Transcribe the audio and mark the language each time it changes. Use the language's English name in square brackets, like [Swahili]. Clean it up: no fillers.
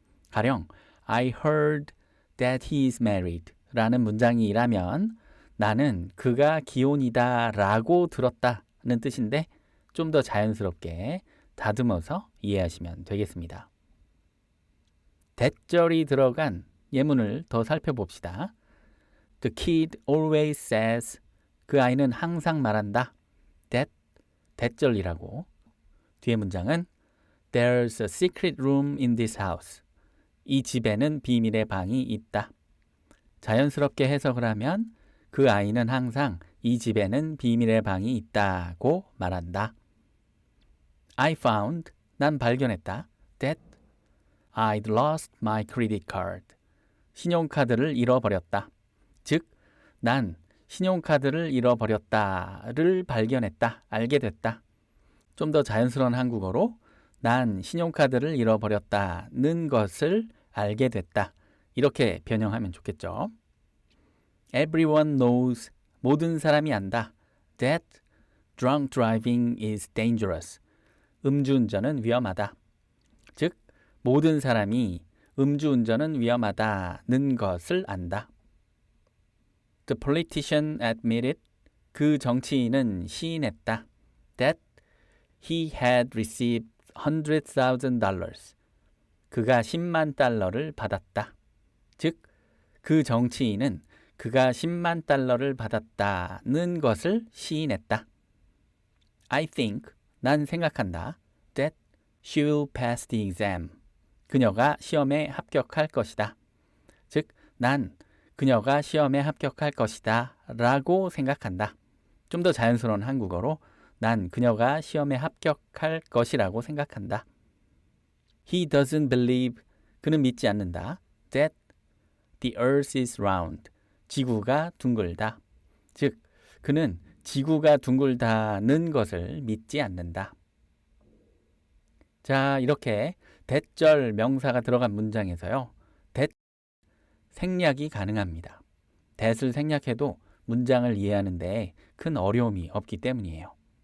[Korean] 가령 [English] I heard that he's married [Korean] 라는 문장이라면 나는 그가 기혼이다 라고 들었다는 뜻인데 좀 더 자연스럽게 다듬어서 이해하시면 되겠습니다. that절이 들어간 예문을 더 살펴봅시다. [English] The kid always says, [Korean] 그 아이는 항상 말한다. that절이라고. 뒤에 문장은 [English] There's a secret room in this house. [Korean] 이 집에는 비밀의 방이 있다. 자연스럽게 해석을 하면 그 아이는 항상 이 집에는 비밀의 방이 있다고 말한다. [English] I found, [Korean] 난 발견했다. [English] That I'd lost my credit card. [Korean] 신용카드를 잃어버렸다. 즉, 난 신용카드를 잃어버렸다를 발견했다. 알게 됐다. 좀 더 자연스러운 한국어로 난 신용카드를 잃어버렸다는 것을 알게 됐다. 이렇게 변형하면 좋겠죠. [English] Everyone knows, [Korean] 모든 사람이 안다. [English] That drunk driving is dangerous. [Korean] 음주운전은 위험하다. 즉, 모든 사람이 음주운전은 위험하다는 것을 안다. [English] The politician admitted, [Korean] 그 정치인은 시인했다. [English] That he had received $100,000. [Korean] 그가 10만 달러를 받았다. 즉, 그 정치인은 그가 10만 달러를 받았다는 것을 시인했다. [English] I think, [Korean] 난 생각한다. [English] That she will pass the exam. [Korean] 그녀가 시험에 합격할 것이다. 즉, 난 그녀가 시험에 합격할 것이다 라고 생각한다. 좀 더 자연스러운 한국어로 난 그녀가 시험에 합격할 것이라고 생각한다. [English] He doesn't believe, [Korean] 그는 믿지 않는다. [English] That the earth is round, [Korean] 지구가 둥글다. 즉, 그는 지구가 둥글다는 것을 믿지 않는다. 자, 이렇게 대절 명사가 들어간 문장에서요. that 생략이 가능합니다. that을 생략해도 문장을 이해하는 데 큰 어려움이 없기 때문이에요.